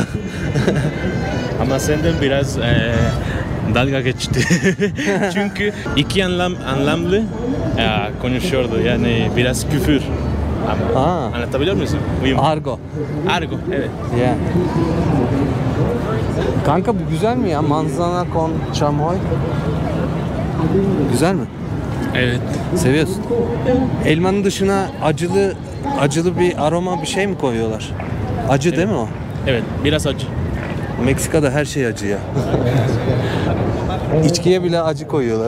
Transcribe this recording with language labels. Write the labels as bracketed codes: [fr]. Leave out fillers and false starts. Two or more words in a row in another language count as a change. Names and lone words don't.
[tr] Ama senden biraz dalga geçti. Çünkü iki anlamlı konuşuyordu. Yani biraz küfür. Anlatabiliyor musun? Argo. Argo, evet. Yeah. Kanka bu güzel mi ya? [es] Manzana con chamoy. [tr] Güzel mi? Evet. Seviyorsun. Elmanın dışına acılı bir aroma bir şey mi koyuyorlar? Acı değil mi o? Evet, biraz acı. Meksika'da her şey acı ya. İçkiye bile acı koyuyorlar.